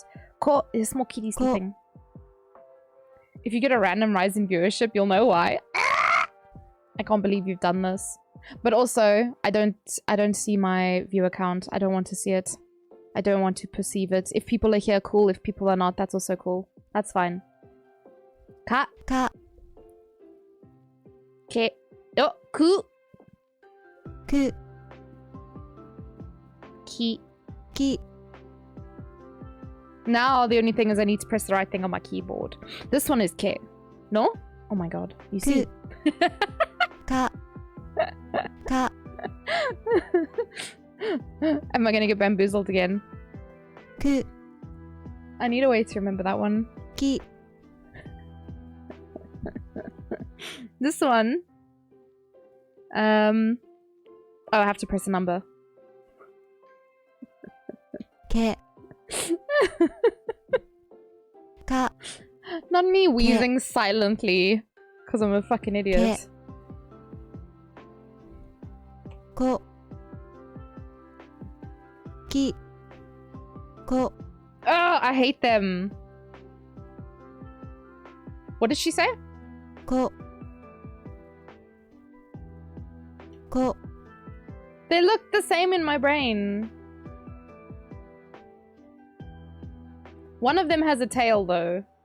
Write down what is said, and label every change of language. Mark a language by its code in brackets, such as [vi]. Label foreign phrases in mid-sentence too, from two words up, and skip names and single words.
[en] Ko is a small kitty sleeping. If you get a random rise in viewership, you'll know why. I can't believe you've done this. But also, I don't see my viewer count. I don't want to see it. I don't want to perceive it. If people are here, cool. If people are not, that's also cool. That's fine. Ka. Ka. Ke. Oh, ku. Ku. Ki. Ki. Now the only thing is I need to press the right thing on my keyboard. This one is ke. No? Oh my god. You see? [ja] Ka. Ka. [en] Am I gonna get bamboozled again? Ku. I need a way to remember that one. Ki. This one. Oh, I have to press a number. [ja] Ke. Ka. [en] Not me wheezing silently. Because I'm a fucking idiot. [ja] Ke. Ko. Ki. Ko. [en] Oh, I hate them. What did she say? [ja] Ko. Ko. [en] They look the same in my brain. One of them has a tail, though.